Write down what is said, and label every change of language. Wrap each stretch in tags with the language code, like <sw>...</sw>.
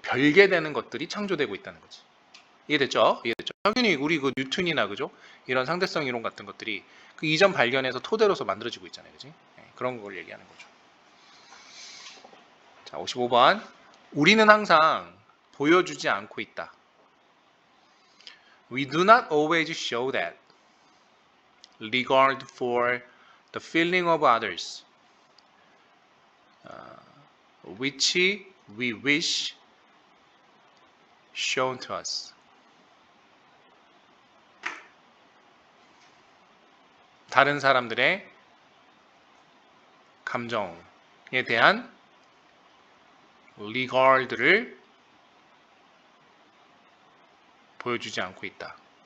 <ko>별개되는 것들이 창조되고 있다는 거지. 이해됐죠? 당연히 우리 그 뉴턴이나 그죠? 이런 상대성 이론 같은 것들이 그 이전 발견에서 토대로서 만들어지고 있잖아요. 그지? 네, 그런 걸 얘기하는 거죠. 자, 55번. 우리는 항상 보여주지 않고 있다.</ko> <en>We do not always show that regard for the feeling of others, which we wish shown to us.</en> <ko>다른 사람들의 감정에 대한 regard를 보여주지 않고 있다.</ko>